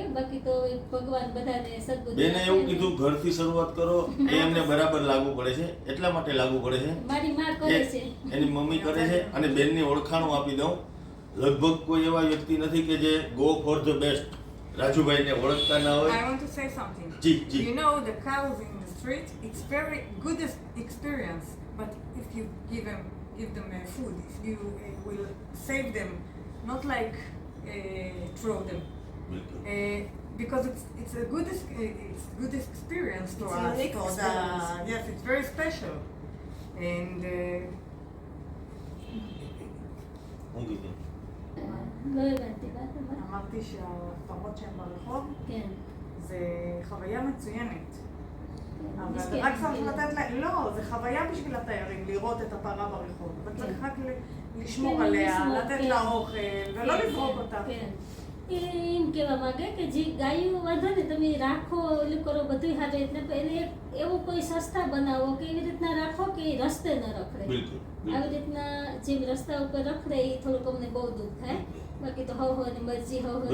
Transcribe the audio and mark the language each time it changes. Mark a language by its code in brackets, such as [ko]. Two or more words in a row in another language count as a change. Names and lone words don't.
[gu] બાકી તો ભગવાન બધાને સદબુદ્ધિ. બેને એવું કીધું ઘરથી શરૂઆત કરો, એ એમને બરાબર લાગુ પડે છે. એટલા માટે લાગુ પડે છે, મારી માં કરે છે, એની મમ્મી કરે છે. અને બેનની ઓળખાણો આપી દઉં, લગભગ કોઈ એવા વ્યક્તિ નથી કે જે [en] go for the best [gu] રાજુભાઈને ઓળખતા ના હોય. [en] I want to say something. [gu] જી. [en] You know, the cows in the street, it's very good experience. But if you give them food, if you will save them, not like throw them, because it's a good experience to It's us. unique experience. Yes, it's very special, and. [gu] હું કીધું [he] לא הבנתי, מה את אומרת? אמרתי שהפרות שהן ברחוב כן. זה חוויה מצוינת. אבל מסכן, רק צריך כאילו. לתת להם, לא, זה חוויה בשביל התיירים, לראות את הפרה ברחוב. אבל כן. צריך רק לשמור כן, עליה, לשמור, לתת כן. לה אוכל, ולא כן, לזרוק אותה. כן. [gu] એમ કહેવા માંગે કે જે ગાયો વાંધો ને તમે રાખો, ઓલું કરો, બધું સારી રીતના, એને એવું કોઈ સસ્તા બનાવો કે એવી રીતના રાખો કે એ રસ્તે ન રખડે. બિલકુલ આવી રીતના જેમ રસ્તા ઉપર રખડે એ થોડુંક અમને બહુ દુઃખ થાય. બાકી તો હવની મરજી, હવની